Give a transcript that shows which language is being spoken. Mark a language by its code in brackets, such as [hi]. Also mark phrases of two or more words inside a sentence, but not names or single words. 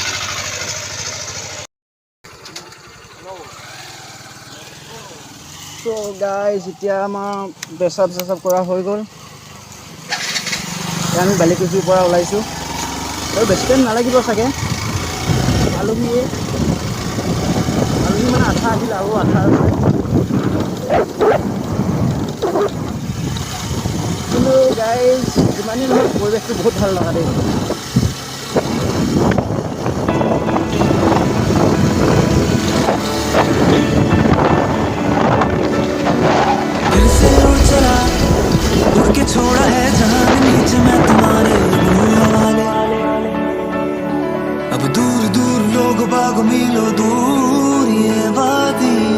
[as] তো গাইজ এতিয়া আমাৰ পেচাব চেচাব কৰা হৈ গ'ল এতিয়া আমি বালিকুচিৰ পৰা ওলাইছোঁ আৰু বেছি টাইম নালাগিব চাগে আলহী মানে আধা আহিল আৰু আধা আছে কিন্তু গাইজ যিমানেই নহয় পৰিৱেশটো বহুত ভাল লগা দেই [hi] फिर से उड़ चला उड़ के छोड़ा है जहां नीचे मैं तुम्हारे हवाले अब दूर दूर लोग बाग मीलों दूर ये वादी